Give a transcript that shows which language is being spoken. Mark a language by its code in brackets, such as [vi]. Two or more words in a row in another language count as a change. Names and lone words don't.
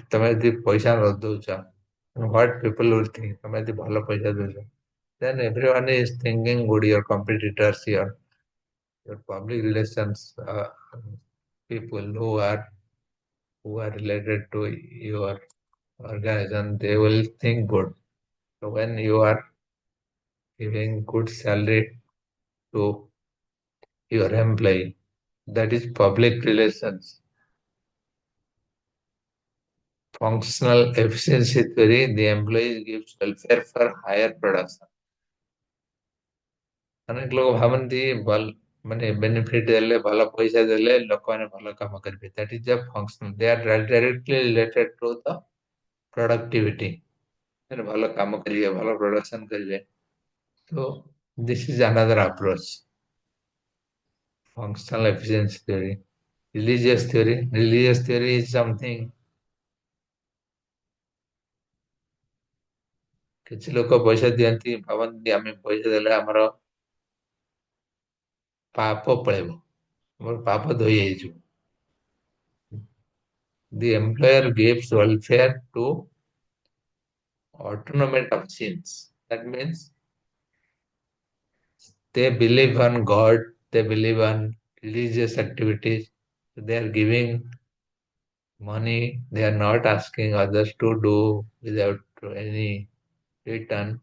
[or] ତମେ ଯଦି ପଇସା ନ ଦଉଛ, [en] what people will think, [or] ତମେ ଯଦି ଭଲ ପଇସା ଦଉଛ, [en] then everyone is thinking good, your competitors, your public relations people who are related to your organization, they will think good. So when you are giving good salary to your employee, that is public relations. Functional efficiency theory, the employee gives welfare for higher production. [or] ଅନେକ ଲୋକ ଭାବନ୍ତି ମାନେ ବେନିଫିଟ ଦେଲେ, ଭଲ ପଇସା ଦେଲେ ଲୋକମାନେ ଭଲ କାମ କରିବେ। [en] That is the function. They are directly related to the productivity. [or] ଭଲ କାମ କରିବେ, ଭଲ ପ୍ରଡକ୍ସନ କରିବେ। [en] So this is another approach. Functional efficiency theory. Religious theory. Religious theory is something [or] କିଛି ଲୋକ ପଇସା ଦିଅନ୍ତି, ଭାବନ୍ତି ଆମେ ପଇସା ଦେଲେ ଆମର ପାପ ପଳେଇବ, ଆମର ପାପ ଧୋଇ ହେଇଯିବ। [en] The employer gives welfare to autonomous of sins. That means they believe on God, they believe on religious activities. They are giving money, they are not asking others to do without any return.